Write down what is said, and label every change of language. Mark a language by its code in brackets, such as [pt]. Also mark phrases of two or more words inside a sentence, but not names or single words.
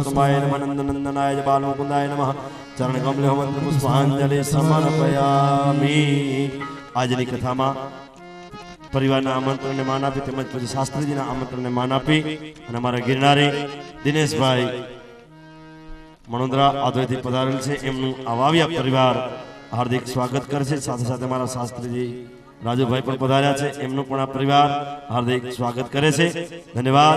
[sa] गोविंदाय नमः नंदनंदनाय बालमुकुंदाय नमः चरण कमले मंत्र पुष्पांजलि समर्पयामि। [gu] આજની કથામાં પરિવારના આમંત્રણને માન આપી તેમજ પછી શાસ્ત્રીજીના આમંત્રણને માન આપી અને અમારા ગિરનારી દિનેશભાઈ મણોદરા આદોયથી પધારેલ છે એમનું આ વાવિયા પરિવાર હાર્દિક સ્વાગત કરે છે। સાથે સાથે અમારા શાસ્ત્રીજી રાજુભાઈ પણ પધાર્યા છે, એમનું પણ આ પરિવાર હાર્દિક સ્વાગત કરે છે।